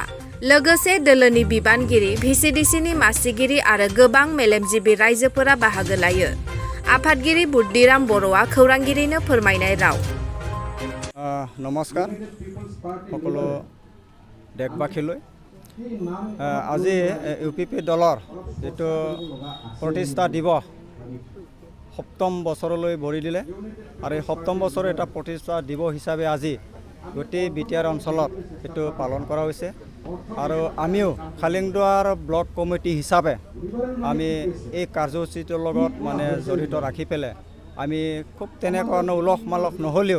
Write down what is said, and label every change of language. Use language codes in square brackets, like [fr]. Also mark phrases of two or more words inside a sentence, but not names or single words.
[brx] लोगोसे दोलोनि बिबानगिरि भिसिडिसिनि मासिगिरि आरो गोबां मेलेमजिबि रायजोफोरा बाहागो लायो। आफादगिरि बुद्दिराम बर'आ खौरांगिरिनो फोरमायनाय राव। [as] নমস্কাৰ সকলো দেশবাসীলৈ আজি ইউপিপি দলৰ যেটো প্ৰতিষ্ঠা দিৱস সপ্তম বছৰলৈ ভৰি দিলে আৰু এই সপ্তম বছৰ এটা প্ৰতিষ্ঠা দিৱস হিচাপে আজি গোটেই বিটিআৰ অঞ্চলত এটো পালন কৰা হৈছে আৰু আমিও খালিংদুৱাৰ ব্লক কমিটি হিচাপে আমি এই কাৰ্যসূচীটোৰ লগত মানে জড়িত ৰাখি পেলে আমি খুব তেনেকুৱা উলহ মালহ নহলেও